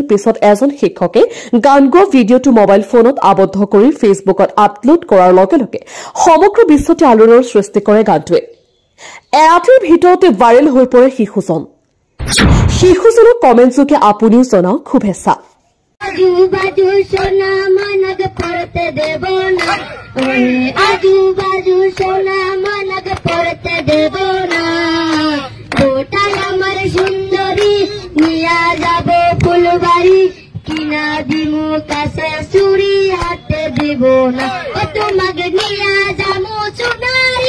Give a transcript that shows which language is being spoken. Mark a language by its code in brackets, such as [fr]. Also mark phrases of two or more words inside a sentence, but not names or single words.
[as] পিছত এজন শিক্ষকে গান গোৱা ভিডিঅ'টো [en] mobile phoneত [as] আবদ্ধ কৰি ফেচবুকত আপলোড কৰাৰ লগে লগে সমগ্ৰ বিশ্বতে আলোড়নৰ সৃষ্টি কৰে গানটোৱে। এৰাতিৰ ভিতৰতে ভাইৰেল হৈ পৰে শিশুজন। শিশুজনক কমেণ্ট যোগে আপুনিও জনাওক শুভেচ্ছা। [bn] আজু বাজু সোনা ময়নাকে পড়তে দেব না, আজু বাজু সোনা ময়নাকে পড়তে দেব না। বউটাই আমার সুন্দরী নিয়া যাব ফুলবাড়ি। কিনা দিমু কাছে চুরি হাতে দিব না, ও তোমাকে নিয়া যাবো সোনারি।